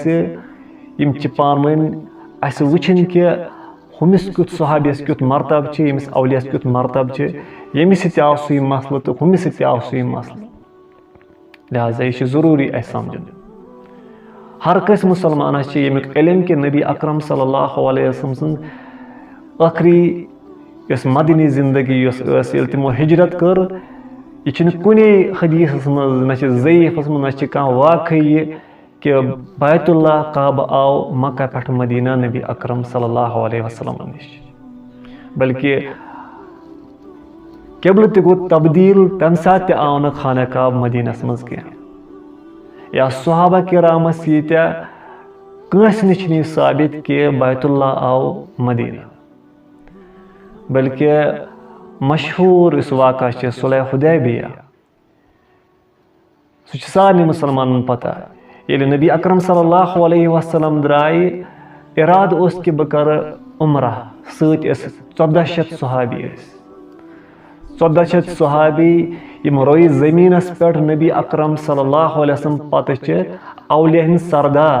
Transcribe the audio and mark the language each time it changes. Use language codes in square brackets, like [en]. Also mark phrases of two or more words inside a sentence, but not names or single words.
[ks] یِم چھِ پانہٕ ؤنۍ اسہِ وٕچھِنۍ کہ ہُمِس کیُتھ صحابیس کیُتھ مرتب چھِ، ییٚمِس اولیاس کیُتھ مرتب چھِ. ییٚمِس سۭتۍ آو سُے مسلہٕ تہٕ ہُمِس سۭتۍ آو سُے مسلہٕ. لہذا یہ ضروری اسہِ سمجھُن. ہر کٲنٛسہِ مُسلمانس چھِ ییٚمیُک علم کہ نبی اکرم [ar] صلی اللہ علیہ وسلم [ks] سٕنٛز ٲخری یۄس مدنی زندگی یۄس ٲس ییٚلہِ تِمو ہجرت کٔر، یہِ چھُنہٕ کُنے حدیثس منٛز، نہ چھِ ضعیفس منٛز، نہ چھِ کانٛہہ واقعی یہِ کہ بیت اللہ کعبہ آو مکہ پٮ۪ٹھ مدینہ نبی اکرم [ar] صلی اللہ علیہ وسلم [ks] نش، بلکہ قبلہ تہِ گوٚو تبدیل. تمہِ ساتہٕ تہِ آو نہٕ خانہ کعبہ مدینس منٛز کینٛہہ. یا صحابہ کرامس ییٖتیٛاہ کٲنٛسہِ نِش چھُنہٕ یہِ ثابت کہ بیت اللہ آو مدینہ، بلکہ مشہور اس واقعہ چھِ صلح حدیبیہ. سُہ چھُ سارنٕے مُسلمانن پتہ. ییٚلہِ نبی اکرم [ar] صلی اللہ علیہ وسلم [ks] درٛایہِ، ارادٕ اوس کہ بہٕ کرٕ عمرہ. سۭتۍ ٲسۍ 1400 صحابی ٲسۍ. 1400 صحابی یِم رویہِ زٔمیٖنس پٮ۪ٹھ نبی اکرم [ar] صلی اللہ علیہ وسلم [ks] پتہٕ چھِ اولیاء ہٕنٛدۍ سردار.